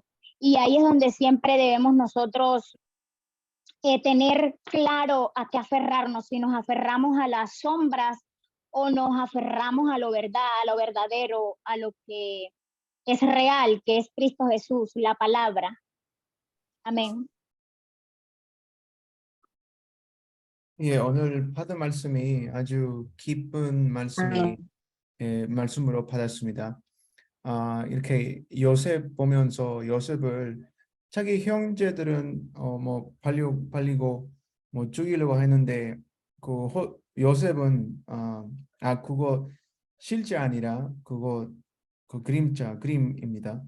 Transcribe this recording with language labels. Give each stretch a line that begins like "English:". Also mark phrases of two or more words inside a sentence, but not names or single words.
Spanish: Y ahí es donde siempre debemos nosotros tener claro a qué aferrarnos, si nos aferramos a las sombras o nos aferramos a lo verdadero, a lo que es real, que es Cristo Jesús, la palabra.
Korean: 아멘. 예, 오늘 받은 말씀이 아주 기쁜 말씀으로 받았습니다. 이렇게 요셉 보면서 요셉을 자기 형제들은 뭐 발리고 뭐 죽이려고 했는데 요셉은 그거 실제 아니라 그거 그림입니다.